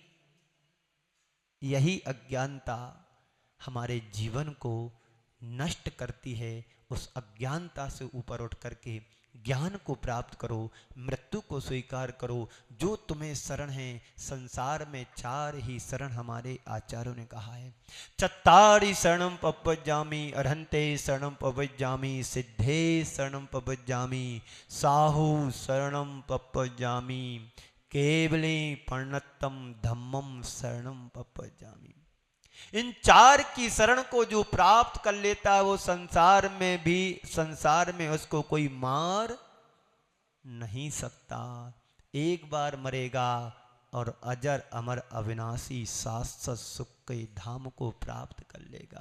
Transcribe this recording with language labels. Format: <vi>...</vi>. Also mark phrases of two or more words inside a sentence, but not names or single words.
<hi>यही अज्ञानता हमारे जीवन को नष्ट करती है। उस अज्ञानता से ऊपर उठ करके ज्ञान को प्राप्त करो, मृत्यु को स्वीकार करो। जो तुम्हें शरण है, संसार में 4 ही शरण हमारे आचार्यों ने कहा है।</hi> <pra>चत्तारि शरणं पवज्जामि, अरहन्ते शरणं पवज्जामि, सिद्धे शरणं पवज्जामि, साहु शरणं पवज्जामि, केवले प्रणतम धम्मम शरणं पवज्जामि।</pra> <hi>इन 4 की शरण को जो प्राप्त कर लेता है वो संसार में उसको कोई मार नहीं सकता। एक बार मरेगा और अजर अमर अविनाशी शाश्वत सुख के धाम को प्राप्त कर लेगा।</hi>